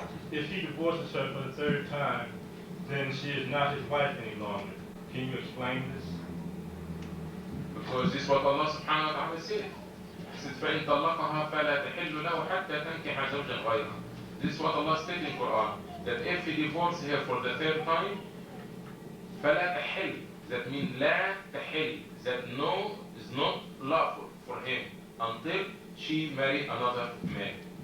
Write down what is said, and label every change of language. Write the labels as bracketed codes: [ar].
[en] If he divorces her for the 3rd time, then she is not his wife any longer. Can you explain this? Because this is what Allah subhanahu wa ta'ala said. He said, [ar] فَإِن طَلَّقَهَا فَلَا تَحِلُّ لَهُ حَتَّى تَنكِحَ زَوْجًا غَيْرَهُ. [en] This is what Allah said in Quran. That if he divorces her for the 3rd time, [ar] فَلَا تَحِلُّ. [en] That means [ar] لا تحل. [en] That no is not lawful for him until she marry another man.